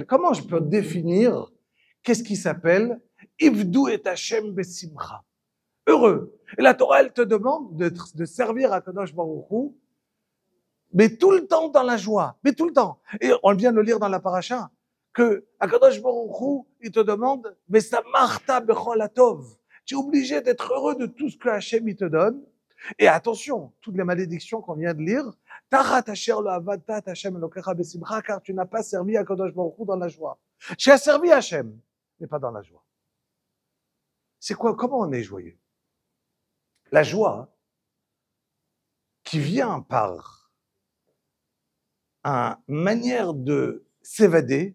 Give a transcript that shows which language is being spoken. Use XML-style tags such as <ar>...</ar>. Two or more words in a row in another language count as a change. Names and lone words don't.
<fr>Comment je peux définir qu'est-ce qui s'appelle</fr> <he>עבדו את השם בשמחה?</he> <fr>Heureux. Et la Torah, elle te demande de servir à Kadosh Baruch Hu, mais tout le temps dans la joie, mais tout le temps. Et on vient de le lire dans la paracha, que Akadosh Baruch Hu, il te demande, mais ça marta</fr> <he>בכל הטוב.</he> <fr>Tu es obligé d'être heureux de tout ce que Hachem il te donne. Et attention, toutes les malédictions qu'on vient de lire,</fr> <he>תחת אשר לא עבדת את השם אלוקיך בשמחה,</he> <fr>car tu n'as pas servi Akadosh Baruch Hu dans la joie. Tu as servi Hachem, mais pas dans la joie. C'est quoi? Comment on est joyeux? La joie qui vient par une manière de s'évader.</fr>